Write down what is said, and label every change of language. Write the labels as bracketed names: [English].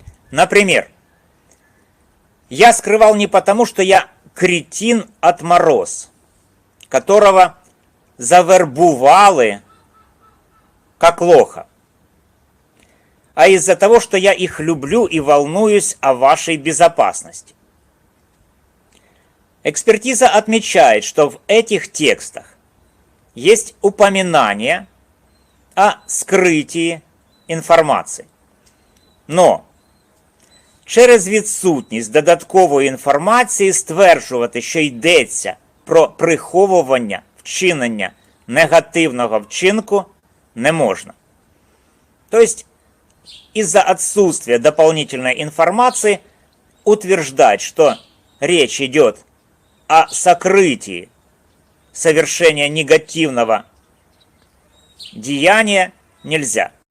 [Russian] Например, я скрывал не потому, что я кретин-отмороз, которого завербували как лоха, а из-за того, что я их люблю и волнуюсь о вашей безопасности. Экспертиза отмечает, что в этих текстах есть упоминание о скрытии інформації. [Ukrainian] Но через відсутність додаткової інформації стверджувати, що йдеться про приховування вчинення негативного вчинку, не можно. [Russian] То есть, из-за отсутствия дополнительной информации утверждать, что речь идет о сокрытии совершения негативного деяния, нельзя.